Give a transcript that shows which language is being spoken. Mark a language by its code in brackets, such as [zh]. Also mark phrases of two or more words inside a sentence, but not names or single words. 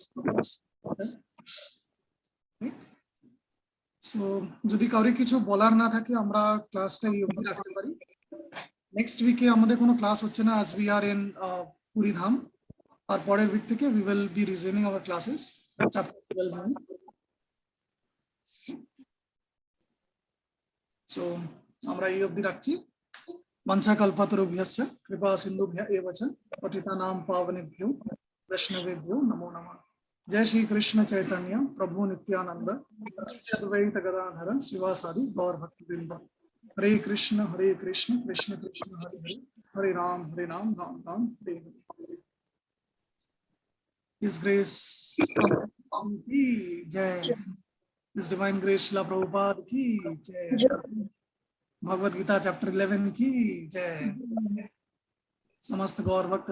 [bn] সো যদি কাউরে কিছু বলার না থাকে আমরা ক্লাসটা এই অবধি রাখতে পারি। [en] next week [bn] আমাদের কোনো ক্লাস হচ্ছে না, আজ [en] we are in [bn] পুরী ধাম। আর পরের উইক থেকে [en] we will be resuming our classes chapter 12. [bn] সো আমরা এই অবধি রাখছি। [sa] वंशा कल्पतरुभ्यश्च कृपा सिंधुभ्य एव च पतितानां पावनेभ्यो वैष्णवेभ्यो नमो नमः। जय श्री कृष्ण चैतन्य प्रभु नित्यानंद श्री अद्वैत गदाधर श्रीवासादि गौर भक्तवृंद। हरे कृष्ण कृष्ण कृष्ण हरे हरे, हरे राम राम राम हरे हरे। [en] His grace [hi] की जय, [en] His divine grace [hi] श्रील प्रभुपाद की जय, भगवद गीता चैप्टर 11 की जय। [sa] समस्त गौर भक्त